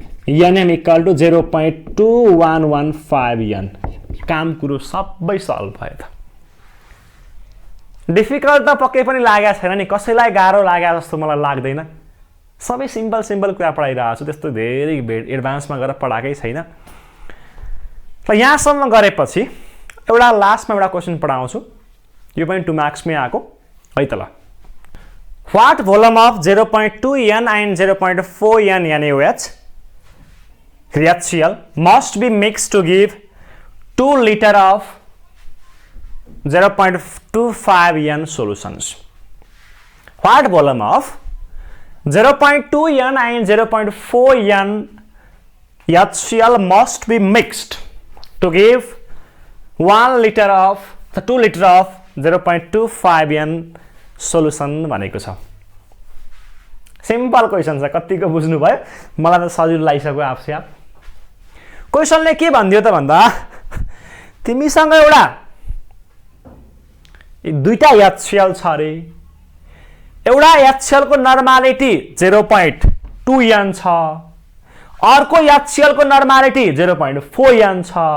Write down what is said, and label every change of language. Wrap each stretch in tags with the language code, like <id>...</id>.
<ne>Nm equal to 0.2115 n काम कुरो सबै सल्भ भयो त डिफिकल्ट त पक्कै पनि लागेको छैन नि कसैलाई गाह्रो लाग्या जस्तो मलाई लाग्दैन सबै सिम्पल सिम्पल कुरा पढाइरहेको छु, त्यस्तो धेरै एडभान्समा गएर पढाएकै छैन। र यहाँसम्म गरेपछि एउटा लास्टमा एउटा क्वेसन पढाउँछु, यो पनि 2 मार्क्समै आएको है त ल।</ne> <en>What volume of 0.2 N and 0.4 N NaOH HCl must be mixed to give 2 liter of 0.25 N solutions? What volume of 0.2 N and 0.4 N HCl must be mixed to give 2 liter of 0.25 N solution</en> <ne>भनेको छ। Simple question छ, कतिको बुझ्नु भयो? मलाई त सजिलो लागिसक्यो आफसे आप। क्वेसनले के भन्दियो त भन्दा तिमीसँग एउटा दुईटा HCl छ रे, एउटा HCl को नर्मालिटी 0.2 N छ, अर्को HCl को नर्मालिटी 0.4 N छ।</ne>